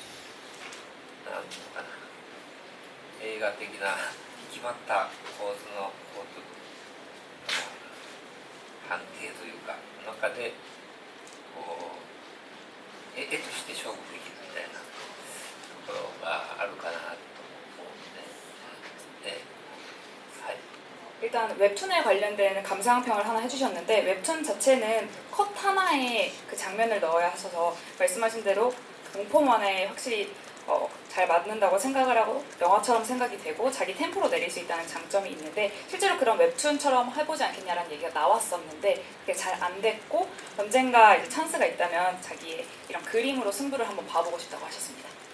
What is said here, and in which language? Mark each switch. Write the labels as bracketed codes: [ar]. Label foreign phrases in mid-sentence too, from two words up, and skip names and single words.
[ja] かな、映画的な決まった構図の判定というか中でこう絵として勝負できるみたいなところがあるかなと思うんで、はい。 [ko] 일단 웹툰에 관련된 감상평을 하나 해주셨는데 웹툰 자체는 컷 하나에 그 장면을 넣어야 하셔서 말씀하신 대로 공포 만화에 확실히 잘 맞는다고 생각을 하고 영화처럼 생각이 되고 자기 템포로 내릴 수 있다는 장점이 있는데 실제로 그런 웹툰처럼 해보지 않겠냐라는 얘기가 나왔었는데 그게 잘 안 됐고 언젠가 이제 찬스가 있다면 자기의 이런 그림으로 승부를 한번 봐보고 싶다고 하셨습니다.